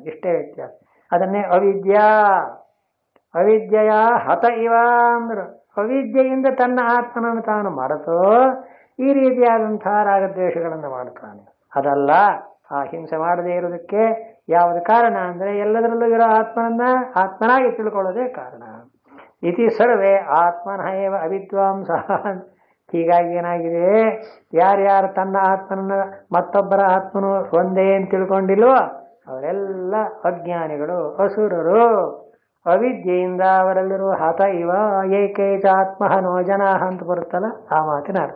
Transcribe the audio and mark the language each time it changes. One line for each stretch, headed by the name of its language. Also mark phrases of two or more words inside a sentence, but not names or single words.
Kannada: ಇಷ್ಟೇ ವ್ಯತ್ಯಾಸ. ಅದನ್ನೇ ಅವಿದ್ಯೆಯ
Sanskrit: ಹತ ಇವ
Kannada: ಅಂದರು. ಅವಿದ್ಯೆಯಿಂದ ತನ್ನ ಆತ್ಮನನ್ನು ತಾನು ಮರೆತು ಈ ರೀತಿಯಾದಂಥ ರಾಗದ್ವೇಷಗಳನ್ನು ಮಾಡ್ತಾನೆ. ಅದಲ್ಲ, ಆ ಹಿಂಸೆ ಮಾಡದೇ ಇರೋದಕ್ಕೆ ಯಾವುದು ಕಾರಣ ಅಂದರೆ ಎಲ್ಲದರಲ್ಲೂ ಇರೋ ಆತ್ಮನನ್ನ ಆತ್ಮನಾಗಿ ತಿಳ್ಕೊಳ್ಳೋದೇ ಕಾರಣ.
Sanskrit: ಇತಿ ಸರ್ವೇ ಆತ್ಮನಃ ಏವ ಅವಿದ್ವಾಂಸ.
Kannada: ಹೀಗಾಗಿ ಏನಾಗಿದೆ, ಯಾರ್ಯಾರು ತನ್ನ ಆತ್ಮನನ್ನ ಮತ್ತೊಬ್ಬರ ಆತ್ಮನು ಒಂದೇ ಅಂತ ತಿಳ್ಕೊಂಡಿಲ್ವೋ ಅವರೆಲ್ಲ ಅಜ್ಞಾನಿಗಳು, ಅಸುರರು. ಅವಿದ್ಯೆಯಿಂದ ಅವರೆಲ್ಲರೂ
Sanskrit: ಹತ ಇವ ಏಕೈಕ ಆತ್ಮಹನೋ ಜನ
Kannada: ಅಂತ ಬರುತ್ತಲ್ಲ, ಆ ಮಾತಿನ ಅರ್ಥ.